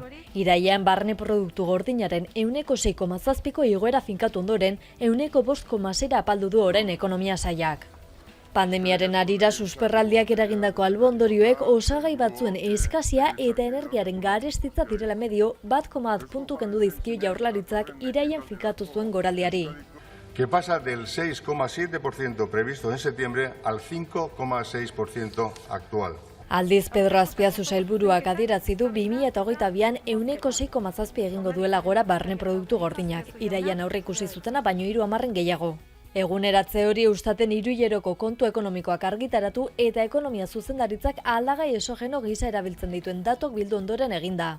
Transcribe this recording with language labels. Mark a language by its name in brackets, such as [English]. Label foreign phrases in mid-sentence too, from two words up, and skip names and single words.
[Basque] Irailean barne produktu gordinaren 6,7ko igoera finkatu ondoren 5,6 apaldu du orain ekonomia sailak. Pandemiaren harira susperraldiak eragindako albondorioek osagai batzuen eskazia eta energiaren garestitza direla medio 1,1 puntu kendu dizkio Jaurlaritzak irailean finkatu zuen goraldiari. [Spanish] Que pasa del 6,7% previsto en septiembre al 5,6% actual. [Basque] Aldiz, Pedro Azpiazu sailburuak adierazi du 2022an 6,7 egingo duela gora barne produktu gordinak, irailean aurreikusi zutena baino 30 gehiago. Eguneratze hori Eustaten hiruhileroko kontu ekonomikoak argitaratu eta ekonomia zuzendaritzak aldagai esogeno gisa erabiltzen dituen datok bildu ondoren eginda.